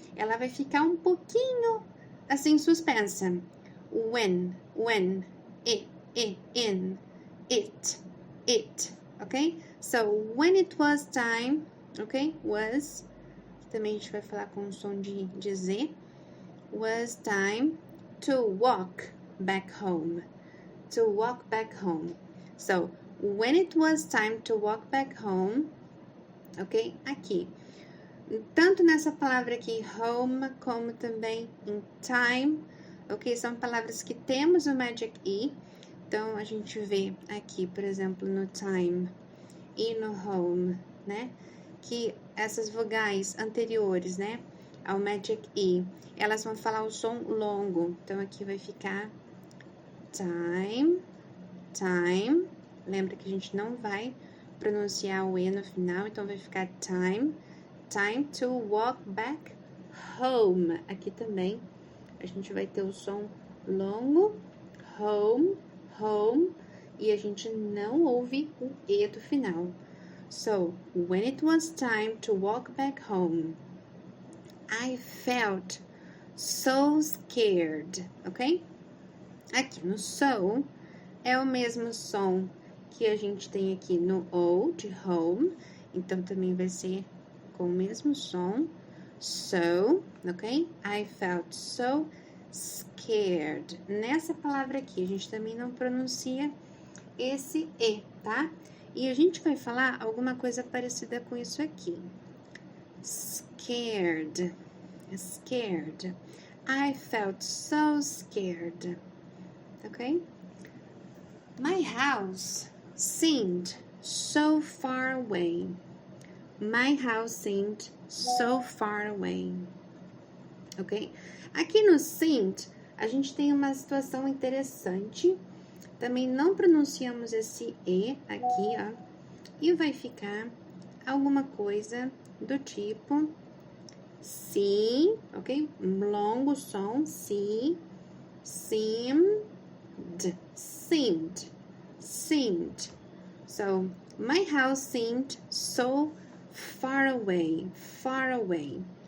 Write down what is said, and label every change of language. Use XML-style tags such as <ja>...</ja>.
<pt>Ela vai ficar um pouquinho, assim, suspensa.</pt> <en>When, in, it, ok? So, when it was time, ok?</en> <pt>Was, também a gente vai falar com o som de Z.</pt> <en>Was time to walk back home. To walk back home. So, when it was time to walk back home, ok?</en> <pt>Aqui. Tanto nessa palavra aqui, home, como também em time, ok? São palavras que temos o magic E. Então, a gente vê aqui, por exemplo, no time e no home, né? Que essas vogais anteriores, né? Ao magic E, elas vão falar o som longo. Então, aqui vai ficar time. Lembra que a gente não vai pronunciar o E no final, então vai ficar</pt> <en>time to walk back home.</en> <pt>Aqui também a gente vai ter o som longo, home, home, e a gente não ouve o E do final.</pt> <en>So, when it was time to walk back home, I felt so scared, ok?</en> <pt>Aqui no so, é o mesmo som que a gente tem aqui no O de home, então também vai ser com o mesmo som.</pt> <en>So, ok? I felt so scared.</en> <pt>Nessa palavra aqui, a gente também não pronuncia esse E, tá? E a gente vai falar alguma coisa parecida com isso aqui.</pt> <en>Scared. Scared. I felt so scared. Ok? My house seemed so far away. My house seemed so far away. Ok?</en> <pt>Aqui no seemed, a gente tem uma situação interessante. Também não pronunciamos esse E aqui, ó. E vai ficar alguma coisa do tipo se, ok? Longo som, se, seemed, seemed, seemed.</pt> <en>So, my house seemed so far away, far away.</en>